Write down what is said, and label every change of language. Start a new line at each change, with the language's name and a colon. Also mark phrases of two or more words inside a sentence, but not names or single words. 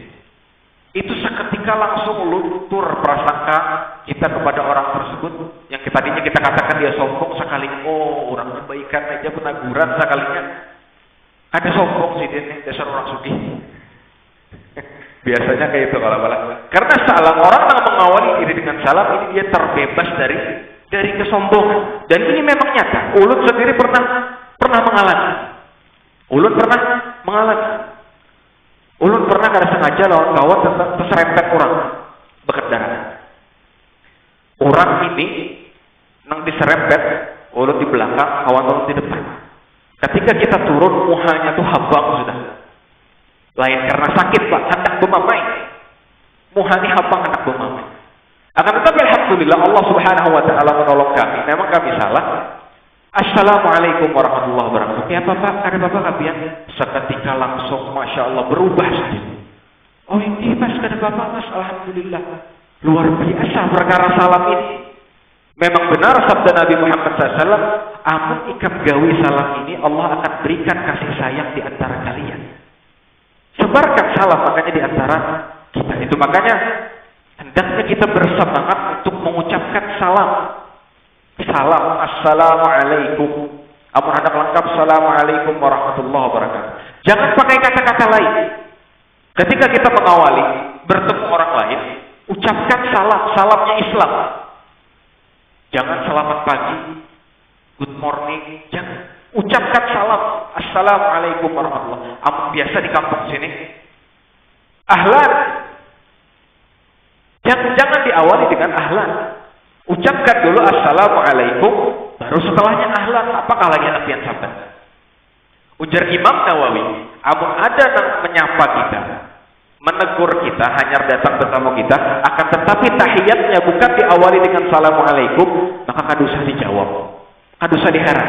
Indonesian: Itu seketika langsung luntur prasangka kita kepada orang tersebut yang tadinya kita katakan dia sombong, sekali orang kebaikan aja penaguran sekalinya ada sombong sih dia dasar orang sugih. Biasanya kayak itu kalau karena salam orang yang mengawali diri dengan salam ini dia terbebas dari kesombongan, dan ini memang nyata.
Banjar: Ulun sendiri pernah mengalami. Ulun pernah kada sengaja lawan kawan terserempet orang berkendaraan. Orang ini nang diserempet, ulun di belakang, kawan ulun di depan. Ketika kita turun, muhanya tuh habang sudah. Lain karena sakit pak, hendak bermamai. Muhanya habang hendak bermamai.
Indonesian: Akan tetapi alhamdulillah
Arabic: الله سبحانه وتعالى
Indonesian: menolong kami. Memang kami salah.
Arabic: السلام عليكم ورحمة الله وبركاته.
Banjar: Ya Bapak, ada Bapak kabian?
Indonesian: Seketika langsung
Arabic: ما شاء الله
Indonesian: berubah saja. Oh ini mas, ada Bapak mas, alhamdulillah. Luar biasa perkara salam ini. Memang benar sabda Nabi Muhammad SAW, amun ikap gawi salam ini Allah akan berikan kasih sayang di antara kalian. Sebarkan salam makanya di antara kita. Itu makanya hendaknya kita bersemangat untuk mengucapkan salam. Salam, assalamualaikum. Amun hendak lengkap,
Arabic: السلام عليكم ورحمة الله وبركاته.
Indonesian: Jangan pakai kata-kata lain. Ketika kita mengawali bertemu orang lain, ucapkan salam, salamnya Islam. Jangan selamat pagi,
English: good morning,
Indonesian: jangan. Ucapkan salam,
Arabic: السلام عليكم ورحمة الله وبركاته.
Indonesian: Amun biasa di kampung sini, ahlan. Jangan diawali dengan ahlan. Ucapkan dulu assalamualaikum, baru setelahnya ahlan. Apakah lagi nabian sabda? Ujar Imam Nawawi, amun ada yang menyapa kita, menegur kita, hanya datang bertamu kita, akan tetapi tahiyatnya bukan diawali dengan assalamualaikum, maka kadusah dijawab, kadusah diharap.